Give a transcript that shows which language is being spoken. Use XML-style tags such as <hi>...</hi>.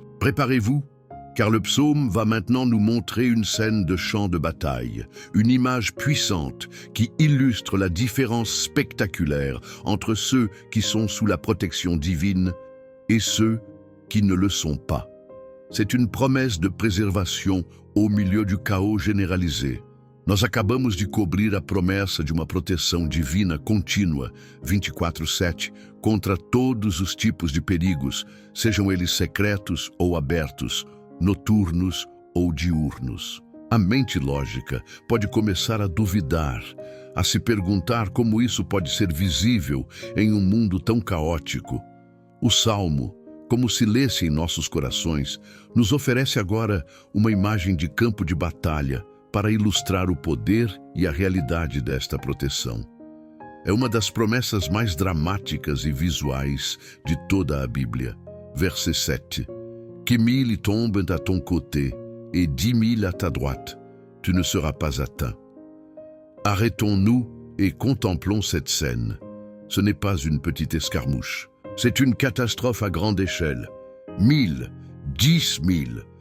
<fr>Préparez-vous, car le psaume va maintenant nous montrer une scène de champ de bataille, une image puissante qui illustre la différence spectaculaire entre ceux qui sont sous la protection divine et ceux qui ne le sont pas. C'est une promesse de préservation au milieu du chaos généralisé.</fr> <pt>Nós acabamos de cobrir a promessa de uma proteção divina contínua, 24/7, contra todos os tipos de perigos, sejam eles secretos ou abertos, noturnos ou diurnos. A mente lógica pode começar a duvidar, a se perguntar como isso pode ser visível em um mundo tão caótico. O Salmo, como se lesse em nossos corações, nos oferece agora uma imagem de campo de batalha para ilustrar o poder e a realidade desta proteção. É uma das promessas mais dramáticas e visuais de toda a Bíblia.</pt> <fr>Verset 7. Que 1000 tombent à ton côté et 10 000 à ta droite, tu ne seras pas atteint. Arrêtons-nous et contemplons cette scène. Ce n'est pas une petite escarmouche. C'est une catastrophe à grande échelle. 1000, 10 000.</fr>